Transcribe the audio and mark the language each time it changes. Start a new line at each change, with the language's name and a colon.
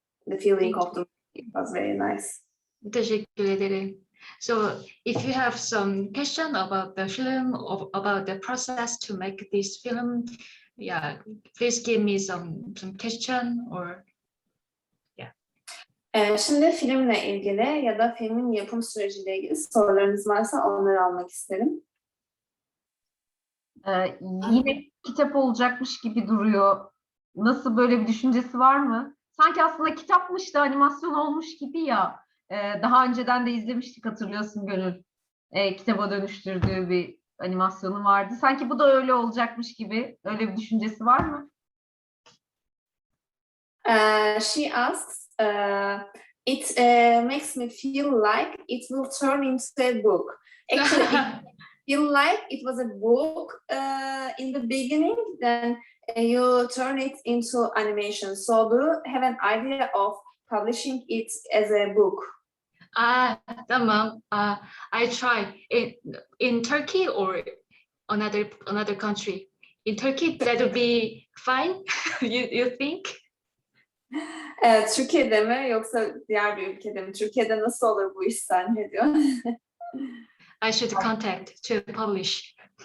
English: The feeling of the movie was very nice.
Turkish: Teşekkür ederim.
English: So, if you have some question about the film, about the process to make this film, yeah, please give me some question or
Turkish: Şimdi filmle ilgili ya da filmin yapım süreciyle ilgili sorularınız varsa onları almak isterim. Yine kitap olacakmış gibi duruyor. Nasıl, böyle bir düşüncesi var mı? Sanki aslında kitapmış da animasyon olmuş gibi ya. Daha önceden de izlemiştik, hatırlıyorsun Gönül. Kitaba dönüştürdüğü bir animasyonu vardı. Sanki bu da öyle olacakmış gibi. Öyle bir düşüncesi var mı?
English: She asks, it makes me feel like it will turn into a book. Actually, it feel like it was a book in the beginning, then you turn it into animation. So do you have an idea of publishing it as a book?
Turkish: Tamam.
English: I try in Turkey or another country. In Turkey, that would be fine. You think?
Turkish: Türkiye'de mi yoksa diğer bir ülkede mi? Türkiye'de nasıl olur bu iş zannediyor?
English: I should contact to publish.